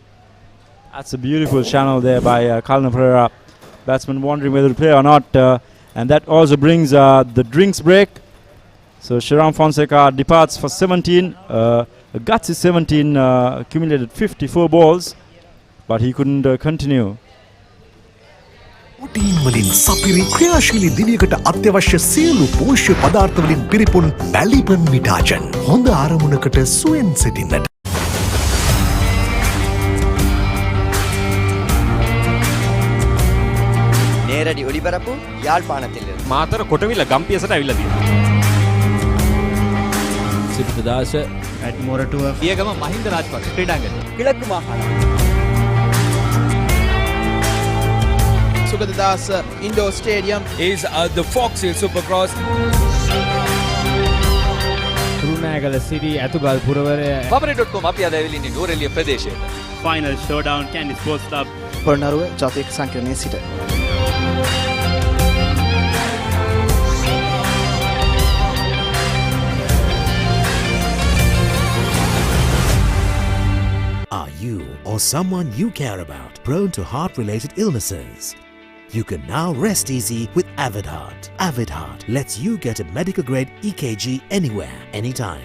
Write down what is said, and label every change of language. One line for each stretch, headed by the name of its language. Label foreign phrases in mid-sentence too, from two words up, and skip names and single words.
English: That's a beautiful channel there by Kalna Perera. Batsman wondering whether to play or not, and that also brings the drinks break. So Sheran Fonseca departs for 17, a gutsy 17, accumulated 54 balls, but he couldn't continue.
Sinhala: ප්‍රෝටීන් වලින් සපිරි ක්‍රියාශීලී දිනයකට අත්‍යවශ්‍ය සියලු පෝෂ්‍ය පදාර්ථ වලින් පිරිපුන් බැලිපන් විටාජන් හොඳ ආරමුණකට සුවෙන් සිටින්නට.
Tamil: நேரடி ஒளிபரப்பு யாழ்ப்பாணத்தில்
Sinhala: මාතර කොටවිල ගම්පියසට ඇවිල්ලා තියෙනවා. සිරිතදාස ඇට්මොරටුව පියගම මහින්ද රාජපක්ෂ ක්‍රීඩාංගණය
Tamil: கிழக்கு மாகாணம்
English: Sugatdas Indoor Stadium is the Fox Hill Supercross. True Kanagala City, Atugal Puravare.
Sinhala: papare.com අපි අද ඇවිල්ලා ඉන්නේ නෝරෙලිය ප්‍රදේශයට.
English: Final showdown Candy Sports Club.
Sinhala: පොළොන්නරුව ජාතික සංකීර්ණයේ සිට.
English: Are you or someone you care about prone to heart-related illnesses? You can now rest easy with Avid Heart. Avid Heart lets you get a medical-grade EKG anywhere, anytime.